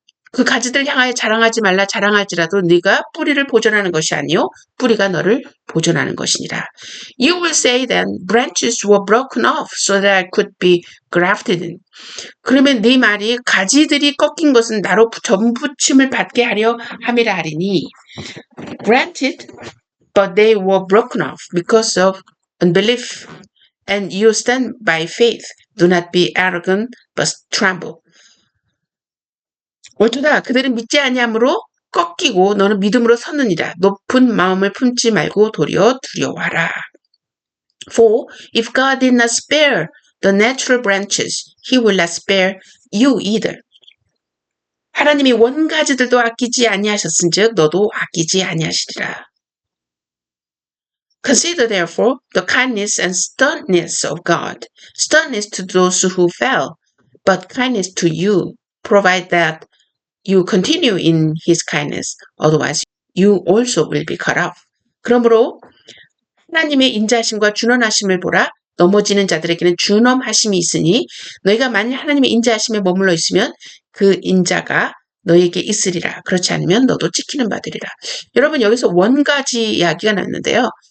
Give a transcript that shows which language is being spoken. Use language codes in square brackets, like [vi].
[ko] 그 가지들 향하여 자랑하지 말라. 자랑할지라도 네가 뿌리를 보존하는 것이 아니요 뿌리가 너를 보존하는 것이니라. [en] You will say then, branches were broken off so that I could be grafted in. [ko] 그러면 네 말이 가지들이 꺾인 것은 나로 전부침을 받게 하려 함이라 하리니. [en] Granted, but they were broken off because of unbelief. And you stand by faith. Do not be arrogant, but tremble. [ko] 옳도다. 그들은 믿지 아니함으로 꺾이고 너는 믿음으로 섰느니라. 높은 마음을 품지 말고 도리어 두려워하라. [en] For if God did not spare the natural branches, He will not spare you either. [ko] 하나님이 원가지들도 아끼지 아니하셨은즉 너도 아끼지 아니하시리라. [en] Consider therefore the kindness and sternness of God. Sternness to those who fell, but kindness to you, provide that you continue in His kindness. Otherwise, you also will be cut off. [ko] 그러므로 하나님의 인자하심과 준엄하심을 보라. 넘어지는 자들에게는 준엄하심이 있으니 너희가 만일 하나님의 인자하심에 머물러 있으면 그 인자가 너에게 있으리라. 그렇지 않으면 너도 찍히는 바되리라. 여러분, 여기서 원가지 이야기가 나왔는데요.